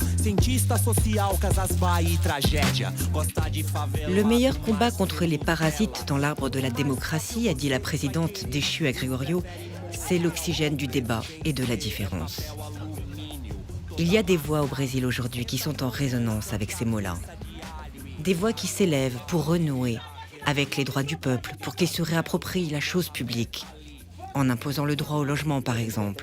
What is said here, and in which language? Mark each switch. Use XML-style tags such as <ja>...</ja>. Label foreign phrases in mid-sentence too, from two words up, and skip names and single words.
<pt>Cientista social, Casas Bahia, tragédia. Gosta de favela.</pt> <fr>Le meilleur combat contre les parasites dans l'arbre de la démocratie, a dit la présidente déchue à Gregorio, c'est l'oxygène du débat et de la différence. Il y a des voix au Brésil aujourd'hui qui sont en résonance avec ces mots-là. Des voix qui s'élèvent pour renouer avec les droits du peuple, pour qu'ils se réapproprient la chose publique, en imposant le droit au logement, par exemple.</fr>